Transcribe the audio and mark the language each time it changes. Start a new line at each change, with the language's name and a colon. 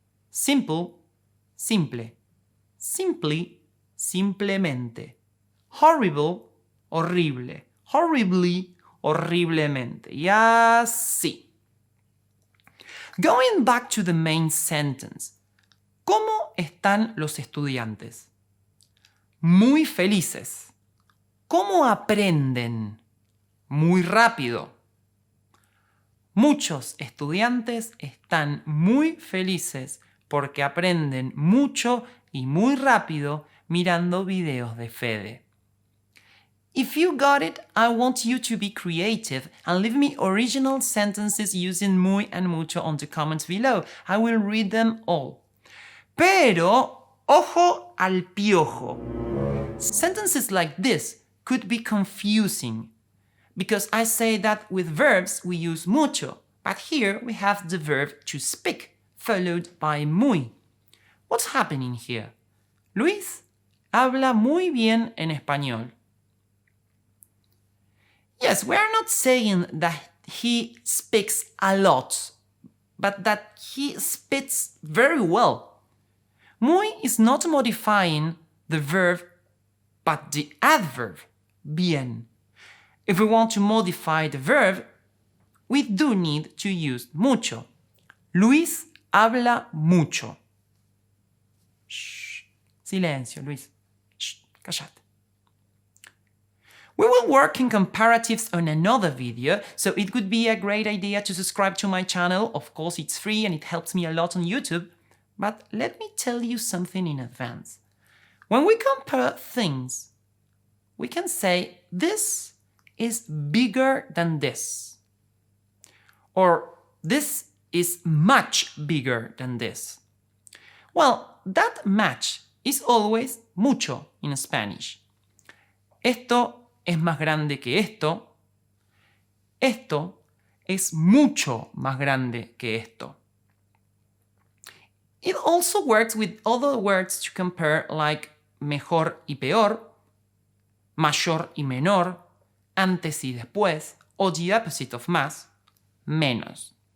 English: Simple, simple. Simply, simplemente. Horrible, horrible. Horribly, horriblemente.
Spanish: Y así.
English: Going back to the main sentence.
Spanish: ¿Cómo están los estudiantes? Muy felices. ¿Cómo aprenden? Muy rápido. Muchos estudiantes están muy felices porque aprenden mucho y muy rápido mirando videos de Fede.
English: If you got it, I want you to be creative and leave me original sentences using muy and mucho on the comments below. I will read them all.
Spanish: Pero, ojo al piojo.
English: Sentences like this could be confusing because I say that with verbs we use mucho, but here we have the verb to speak followed by muy. What's happening here?
Spanish: Luis habla muy bien en español.
English: Yes, we are not saying that he speaks a lot, but that he speaks very well. Muy is not modifying the verb, but the adverb, bien. If we want to modify the verb, we do need to use mucho.
Spanish: Luis habla mucho. Shh. Silencio, Luis. Shh. Cállate.
English: We will work in comparatives on another video, so it would be a great idea to subscribe to my channel. Of course, it's free and it helps me a lot on YouTube. But let me tell you something in advance. When we compare things, we can say this is bigger than this. Or this is much bigger than this. Well, that much is always mucho in Spanish.
Spanish: Esto es más grande que esto. Esto es mucho más grande que esto.
English: It also works with other words to compare like mejor y peor, mayor y menor, antes y después, o the opposite of más, menos.